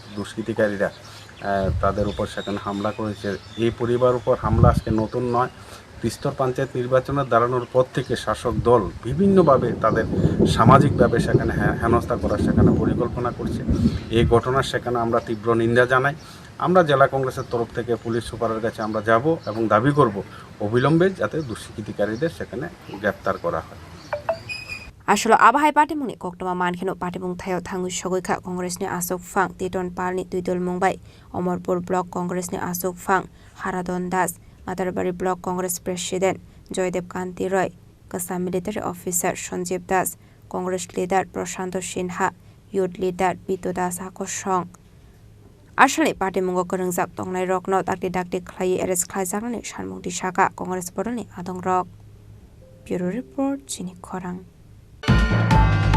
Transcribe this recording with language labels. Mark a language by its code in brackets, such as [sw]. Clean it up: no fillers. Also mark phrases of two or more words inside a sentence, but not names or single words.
[bn] দুষ্কৃতিকারীরা তাদের উপর সেখানে হামলা করেছে এই পরিবার উপর হামলা আজকে নতুন নয় তিস্তর পঞ্চায়েত নির্বাচনের দাঁড়ানোর পর থেকে শাসক দল বিভিন্নভাবে তাদের সামাজিকভাবে সেখানে হেনস্থা করার সেখানে পরিকল্পনা করছে এই ঘটনার সেখানে আমরা তীব্র নিন্দা জানাই আমরা জেলা কংগ্রেসের তরফ থেকে পুলিশ সুপারের কাছে আমরা যাব এবং দাবি করব অবিলম্বে যাতে দুষ্কৃতিকারীদের সেখানে গ্রেফতার করা হয় [trp] Asholo abahai patimungni koktuma mankheno patimung thayo thangu sogoi kha Congressni Asok Phang Titon Parni Tuidol Mungbai Omorpur Block Congressni Asok Phang Haradon Das Matarbari Block Congress President Joydev Kanti Roy Kasa [en] Military Officer [trp] Sanjib Das Congress Leader Prashanto Sinha [en] Youth Leader [trp] Bito Das Akoshong Ashole patimungo korongjak tongnai rokno dakti Khlai arrest khlaijaknani sanmungti saka Congress bodolni adongrok [en] Bureau Report [trp] Chini Khorang